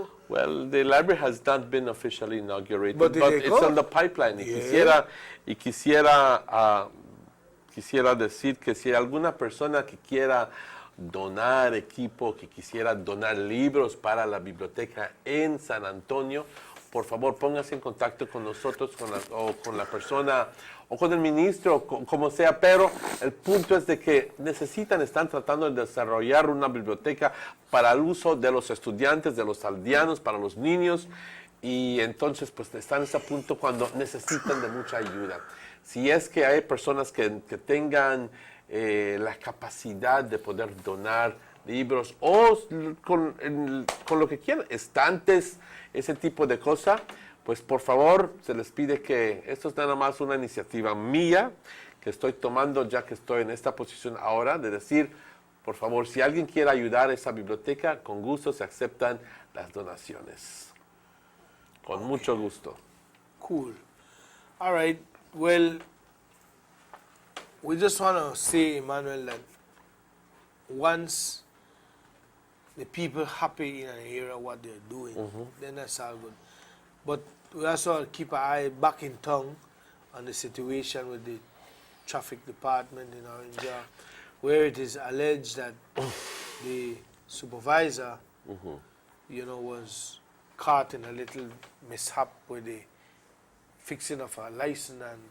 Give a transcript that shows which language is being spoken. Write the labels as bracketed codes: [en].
[en] Well, the library has not been officially inaugurated, but it's on the pipeline. [es] Y quisiera decir que si hay alguna persona que quiera donar equipo, que quisiera donar libros para la biblioteca en San Antonio, por favor póngase en contacto con nosotros, o con la persona, o con el ministro, como sea, pero el punto es de que están tratando de desarrollar una biblioteca para el uso de los estudiantes, de los aldeanos, para los niños, y entonces pues están en ese punto cuando necesitan de mucha ayuda. Si es que hay personas que tengan la capacidad de poder donar libros o con lo que quieran, estantes, ese tipo de cosas, pues por favor se les pide que esto es nada más una iniciativa mía que estoy tomando ya que estoy en esta posición ahora, de decir, por favor, si alguien quiere ayudar a esa biblioteca, con gusto se aceptan las donaciones. Con mucho gusto. [en] Cool. All right. Well, we just want to say, Emmanuel, that once the people happy in an area what they're doing, then that's all good. But we also keep an eye back in town on the situation with the traffic department in Orange, where it is alleged that the supervisor, was caught in a little mishap with the fixing of a license,